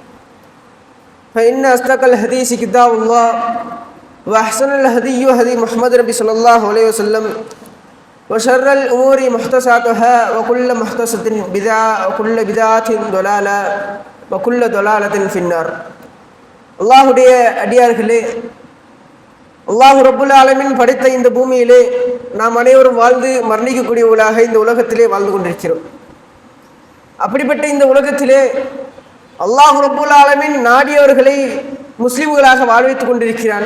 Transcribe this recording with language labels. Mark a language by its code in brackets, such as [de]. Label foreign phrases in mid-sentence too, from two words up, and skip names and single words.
[ar] فإن أصدق الحديث كتاب الله وأحسن الهدي هدي محمد ربي صلى الله عليه وسلم وشر الأمور محدثاتها وكل محدثة بدعة وكل بدعة ضلالة وكل ضلالة في النار. [ta] அல்லாஹுடைய அடியார்களே, [ar] الله رب العالمين [ta] படைத்த இந்த பூமியிலே நாம் அனைவரும் வாழ்ந்து மரணிக்கக்கூடியவர்களாக இந்த உலகத்திலே வாழ்ந்து கொண்டிருக்கிறோம். அப்படிப்பட்ட இந்த உலகத்திலே [ar] الله رب العالمين [ta] நாடியவர்களை முஸ்லிம்களாக வாழ வைத்துக் கொண்டிருக்கிறான்.